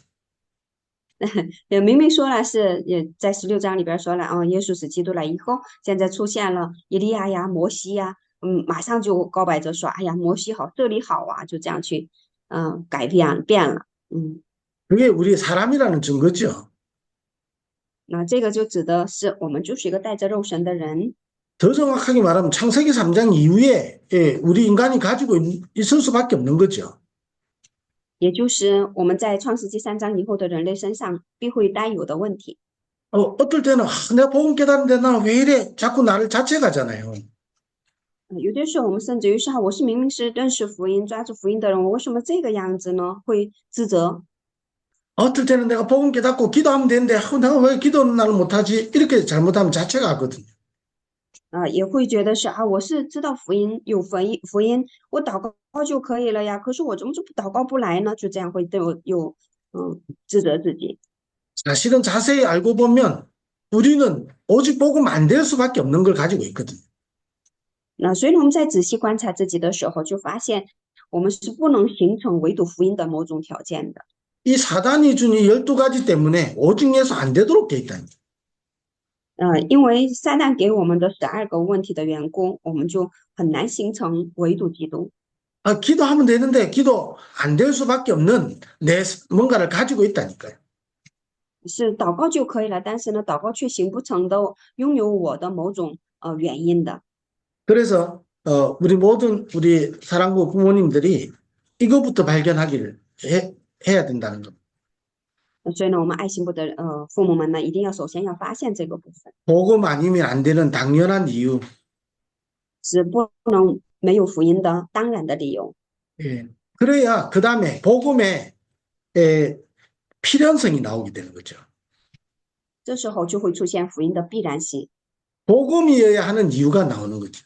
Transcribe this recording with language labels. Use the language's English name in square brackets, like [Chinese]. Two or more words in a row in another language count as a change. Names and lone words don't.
[Chinese] 也明明说了是，也在16章里边说了，耶稣是基督了以后，现在出现了以利亚呀、摩西呀，马上就告白着说，哎呀，摩西好，这里好啊，就这样去，改变了， [Korean] 그게 우리 사람이라는 증거죠. [Chinese] 那这个就指的是我们就是一个带着肉身的人， [Korean] 더 정확하게 말하면 창세기 3장 이후에 우리 인간이 가지고 있을 수밖에 없는 거죠. [Chinese] 也就是我们在创世纪3章以后的人类身上必会带有的问题。 [Korean] 어떨 때는 내가 복음 깨달은데 나는 왜 이래 자꾸 나를 자책하잖아요. [Chinese] 有的时候我们甚至于是我是明明是认识福音、抓住福音的人，我为什么这个样子呢？会自责。 [Korean] 어떨 때는 내가 복음 깨닫고 기도하면 되는데 내가 왜 기도는 나는 못하지 이렇게 잘못하면 자책하거든요. [Chinese] 也会觉得是我是知道福音有福音，我祷告就可以了呀。可是我怎么就不祷告不来呢？就这样会对我有自责自己。 [Korean] 사실은 자세히 알고 보면 우리는 오직 복음 안 될 수밖에 없는 걸 가지고 있거든요. [Chinese] 那所以呢，我们在仔细观察自己的时候，就发现我们是不能形成唯独福音的某种条件的。 [Korean] 이 사단이 준 이 12가지 때문에 오직 예수 안 되도록 돼 있다는 거예요. [Chinese] 因为撒旦给我们的12个问题的缘故，我们就很难形成唯独基督。 [Korean] 기도하면 되는데 기도 안 될 수밖에 없는 내 뭔가를 가지고 있다니까요. [Chinese] 是祷告就可以了，但是呢，祷告却行不成的，拥有我的某种原因的。 [Korean] 그래서 우리 모든 우리 사랑부 부모님들이 이거부터 발견하기를 해야 된다는 겁니다. [Chinese] 所以呢，我们爱心部的父母们呢，一定要首先要发现这个部分， [Korean] 복음 아니면 안 되는 당연한 이유. [Chinese] 是不能没有福音的当然的理由。 [Korean] 예. 그래야 그 다음에 복음의 필연성이 나오게 되는 거죠. [Chinese] 这时候就会出现福音的必然性， [Korean] 복음이어야 하는 이유가 나오는 거죠.